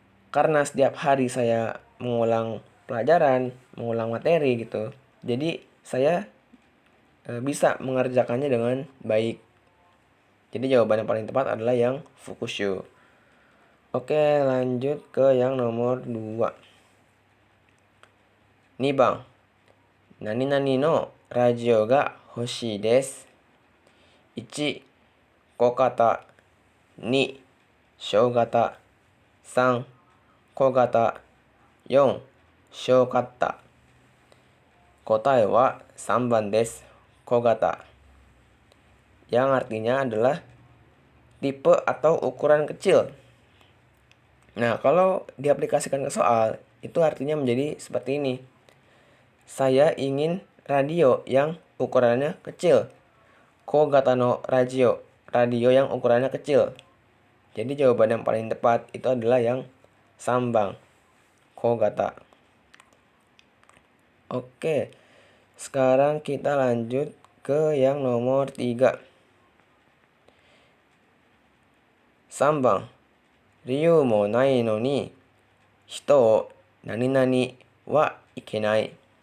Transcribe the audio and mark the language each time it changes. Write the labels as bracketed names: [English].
[Indonesian] Karena setiap hari saya mengulang pelajaran, mengulang materi gitu. Jadi saya bisa mengerjakannya dengan baik. Jadi jawaban yang paling tepat adalah yang fukushu. Oke, lanjut ke yang nomor 2. [Japanese] 2番、何々のラジオが欲しいです。 1、小型。2、小型。 3、小型。4、小型。答えは3番です。小型. [Indonesian] Yang artinya adalah tipe atau ukuran kecil. Nah, kalau diaplikasikan ke soal, itu artinya menjadi seperti ini. Saya ingin radio yang ukurannya kecil. [Japanese] Kogata no radio. [Indonesian] Radio yang ukurannya kecil. Jadi jawaban yang paling tepat itu adalah yang sambang. Kogata. Oke. Sekarang kita lanjut ke yang nomor 3. [Japanese] 3番、理由もないのに人を何々はいけない。